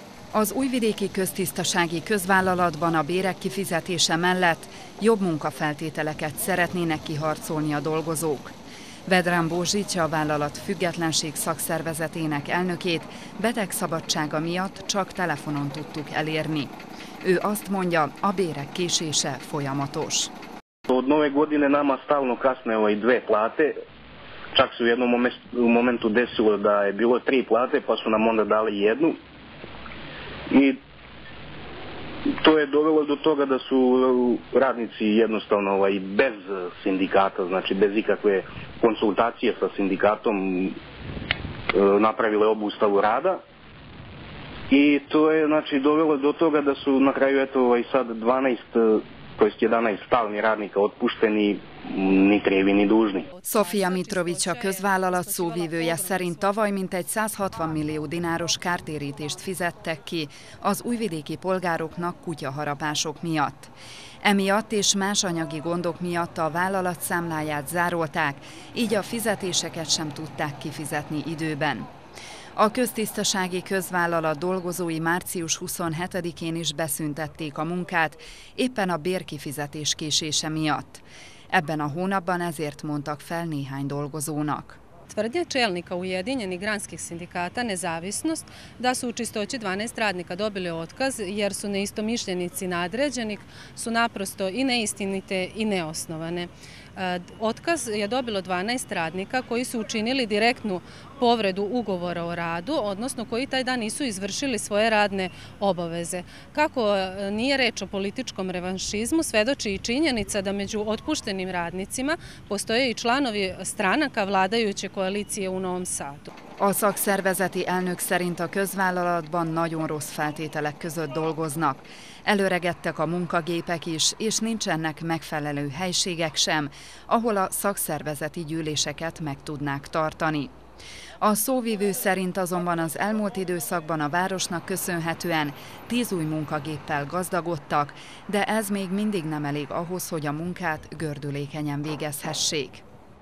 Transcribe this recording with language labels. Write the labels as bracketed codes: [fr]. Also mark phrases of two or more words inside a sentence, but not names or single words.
[hu] Az Újvidéki Köztisztasági Közvállalatban a bérek kifizetése mellett jobb munkafeltételeket szeretnének kiharcolni a dolgozók. Vedran Bozsics, a vállalat függetlenség szakszervezetének elnökét betegszabadsága miatt csak telefonon tudtuk elérni. Ő azt mondja, a bérek késése folyamatos. [sr] Od nove godine nama stalno kasne dve plate. Čak se u jednom momentu desilo da je bilo 3 plate, pa su nam onda dali jednu. I to je dovelo do toga da su radnici jednostavno bez sindikata, znači bez ikakve konsultacije sa sindikatom napravile obustavu rada. I to je znači dovelo do toga da su na kraju sad 11 stalni radnika otpušteni, ni krivi, ni dužni. [hu] Sofia Mitrovics, a közvállalat szóvívője szerint tavaly mintegy 160 millió dináros kártérítést fizettek ki az újvidéki polgároknak kutyaharapások miatt. Emiatt és más anyagi gondok miatt a vállalat számláját zárolták, így a fizetéseket sem tudták kifizetni időben. A köztisztasági közvállalat dolgozói március 27-én is beszüntették a munkát, éppen a bérkifizetés késése miatt. Ebben a hónapban ezért mondtak fel néhány dolgozónak. [sr] Tvrdnja čelnika Ujedinjenih granskih sindikata Nezavisnost da su u Čistoći 12 radnika dobili otkaz jer su neistomišljenici nadređenih su naprosto i neistinite i neosnovane. Otkaz je dobilo 12 radnika koji su učinili direktnu povredu ugovora o radu, odnosno koji taj dan nisu izvršili svoje radne obaveze. Kako nije reč o političkom revanšizmu, svedoči i činjenica da među otpuštenim radnicima postoje i članovi stranaka vladajuće koalicije u Novom Sadu. [hu] A szakszervezeti elnök szerint a közvállalatban nagyon rossz feltételek között dolgoznak. Előregettek a munkagépek is, és nincsenek megfelelő helységek sem, ahol a szakszervezeti gyűléseket meg tudnák tartani. A szóvivő szerint azonban az elmúlt időszakban a városnak köszönhetően 10 új munkagéppel gazdagodtak, de ez még mindig nem elég ahhoz, hogy a munkát gördülékenyen végezhessék.